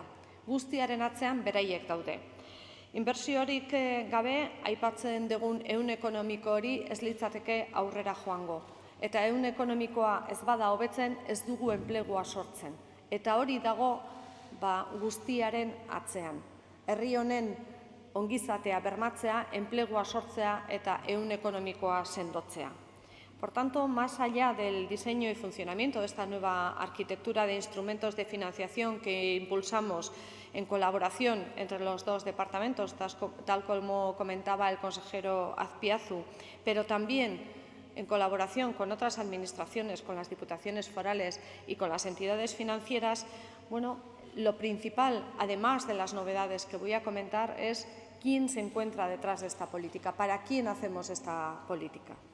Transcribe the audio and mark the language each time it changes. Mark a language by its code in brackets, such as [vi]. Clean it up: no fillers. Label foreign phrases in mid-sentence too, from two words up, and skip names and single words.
[eu] Guztiaren atzean beraiek daude. Inbertsiorik gabe, aipatzen dugun ehun ekonomiko hori ez litzateke aurrera joango. Eta ehun ekonomikoa ez bada hobetzen, ez dugu enplegua sortzen. Eta hori dago guztiaren atzean. Herri honen ongizatea bermatzea, enplegua sortzea eta ehun ekonomikoa sendotzea. [es] Por tanto, más allá del diseño y funcionamiento de esta nueva arquitectura de instrumentos de financiación que impulsamos en colaboración entre los dos departamentos, tal como comentaba el consejero Azpiazu, pero también en colaboración con otras administraciones, con las diputaciones forales y con las entidades financieras, lo principal, además de las novedades que voy a comentar, es quién se encuentra detrás de esta política, para quién hacemos esta política.